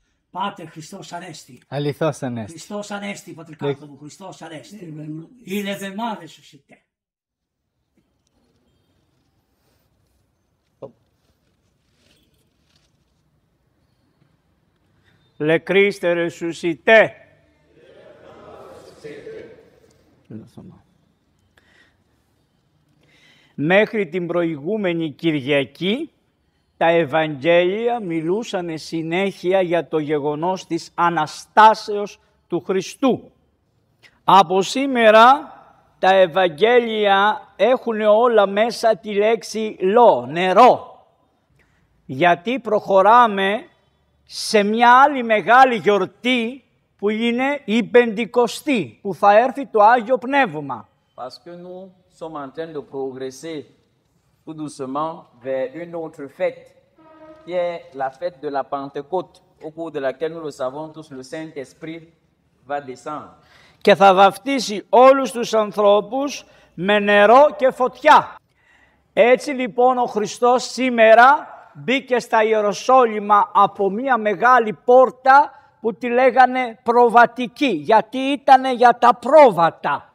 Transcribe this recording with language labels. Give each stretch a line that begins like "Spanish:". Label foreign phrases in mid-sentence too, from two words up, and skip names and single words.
Greek: Πάτερ, Χριστός Ανέστη. Αληθώς Ανέστη. Χριστός Ανέστη, πατρικάρτο μου, Χριστός Ανέστη. Είναι δεμάδε σωσιτέ.
French: Le Christ est ressuscité.
Greek: Μέχρι την προηγούμενη Κυριακή τα Ευαγγέλια μιλούσαν συνέχεια για το γεγονός της Αναστάσεως του Χριστού. Από σήμερα τα Ευαγγέλια έχουν όλα μέσα τη λέξη νερό. Γιατί προχωράμε σε μια άλλη μεγάλη γιορτή που είναι η Πεντηκοστή, που θα έρθει το Άγιο Πνεύμα.
French: Parce que nous sommes en train de progresser tout doucement vers une autre fête, qui est la fête de la Pentecôte, au cours de laquelle nous le savons tous, le Saint-Esprit va descendre.
Greek: Και θα βαφτίσει όλους τους ανθρώπους με νερό και φωτιά. Έτσι λοιπόν ο Χριστός σήμερα μπήκε στα Ιεροσόλυμα από μια μεγάλη πόρτα που τη λέγανε προβατική, γιατί ήτανε για τα πρόβατα.